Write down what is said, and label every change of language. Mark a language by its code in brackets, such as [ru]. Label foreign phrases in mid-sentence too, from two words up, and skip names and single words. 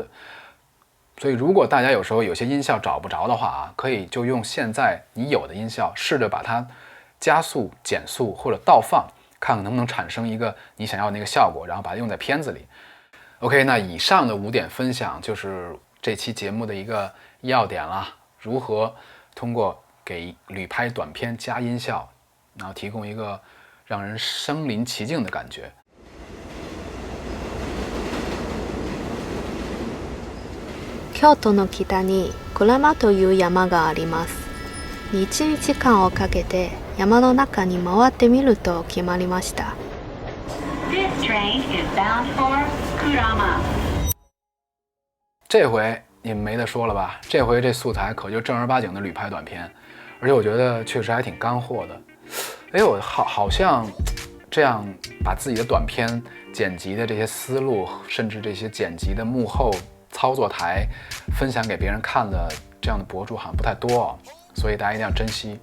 [zh] 所以如果大家有时候有些音效找不着的话啊，可以就用现在你有的音效，试着把它加速、减速或者倒放，看看能不能产生一个你想要的那个效果，然后把它用在片子里。OK， 那以上的5点分享就是这期节目的一个要点啦，如何通过给旅拍短片加音效，然后提供一个让人身临其境的感觉。 [ja] 京都の北に鞍馬という山があります。1日間をかけて山の中に回ってみると決まりました。 [en] This train is bound for Kurama. [zh] 这回你们没得说了吧？这回这素材可就正儿八经的旅拍短片，而且我觉得确实还挺干货的。哎，我好像这样把自己的短片剪辑的这些思路，甚至这些剪辑的幕后操作台，分享给别人看的这样的博主好像不太多哦，所以大家一定要珍惜。